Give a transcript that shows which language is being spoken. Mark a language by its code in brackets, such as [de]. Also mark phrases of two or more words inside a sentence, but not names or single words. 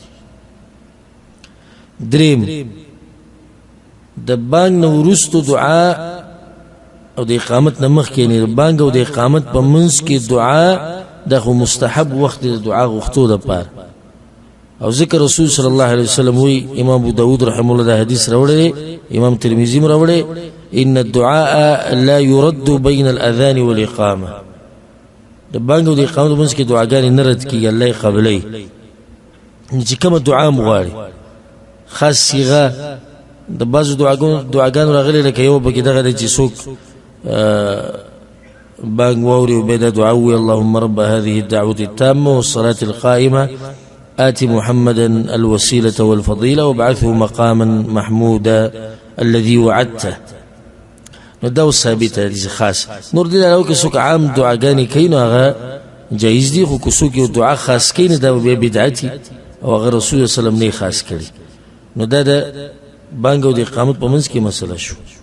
[ps] دریم د بانګ نه وروسته دعا او د اقامت نه مخکې نه د بانګ او د اقامت په منځ کې دعا دغه مستحب وخت د دعا غوښتو لپاره او ذکر رسول [ar] صلی الله علیه وسلم [ps] وی امام ابو داود [ar] رحمه الله [ps] دا حدیث راوړی امام ترمذی راوړی [ar] ان الدعاء لا يرد بين الاذان والاقامه [ps] د بانګ او د اقامت منځ کې دعاګانې نه رد کیږي الله یې قبلوي چې کومه دعا مغواړي خاص صيغه د بعضو دعاګانو راغلي لکه یو پکې دغه دی چې څوک بانګ واوري او بیا دا دعا ووایي [ar] اللهم رب هذه الدعوة التامة والصلاة القائمة آت محمدا الوسيلة والفضيلة وابعثه مقاما محمودا الذي وعدته [ps] نو دا ثابته دي خاص نور دي لو که څوک عام دعاګانې کوي نو هغه جایز دي خو که څوک یو دعا خاص کوي نو دا بیا بدعتي او هغه رسول الله [ar] صلی الله علیه وسلم [ps] نه خاص کړي نو دا د بانګ او د اقامت په منځ کې مسله شو